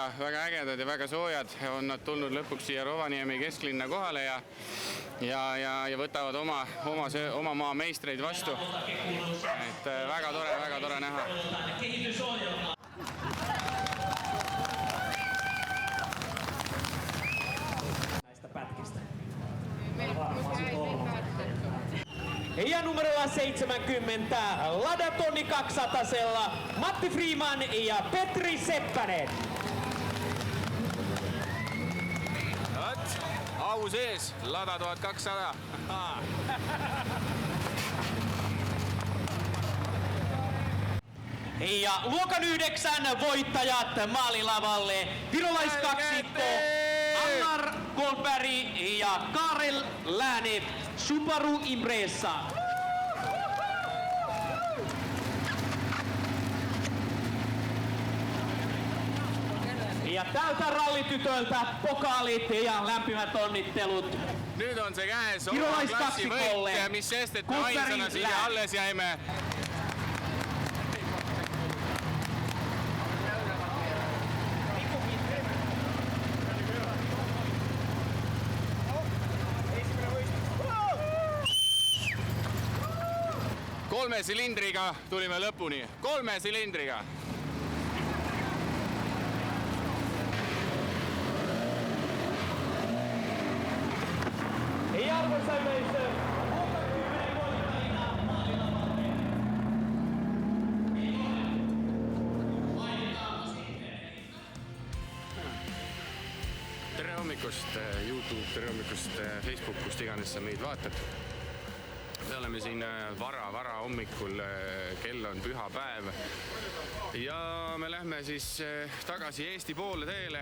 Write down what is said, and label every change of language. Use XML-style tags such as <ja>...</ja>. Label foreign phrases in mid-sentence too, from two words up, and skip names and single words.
<et>ägedad ja väga soojad, on nad tulnud lõpuks siia Rovaniemi kesklinna kohale ja võtavad oma maa meistreid vastu. Et väga tore näha.</et> <fi>Näistä pätkistä. Ja numerolla 70 Ladatonni 200-sella Matti Freeman ja Petri Seppänen.</fi> <et>Au sees, Lada 1200.</et> <fi>Ja luokan 9 voittajat maalilavalle. Virolaiskaksikko Allar Goldberg ja Karel Lääne Subaru Impreza. Ja tältä rallitytöltä pokaalit ja lämpimät onnittelut.</fi> <et>Nüüd on see käes oma klassi võit ja mis sest, et me ainsana siia alles jäime. Kolme silindriga tulime lõpuni. 3 silindriga.</et> <fi>Ja arvoisa yleisö, luokan 10 voittajina maalilavalle.</fi> <et>Tere hommikust YouTube, tere hommikust Facebook, kust iganes sa meid vaatad. Me oleme siin vara hommikul, kell on pühapäev ja me lähme siis tagasi Eesti poole teele.</et>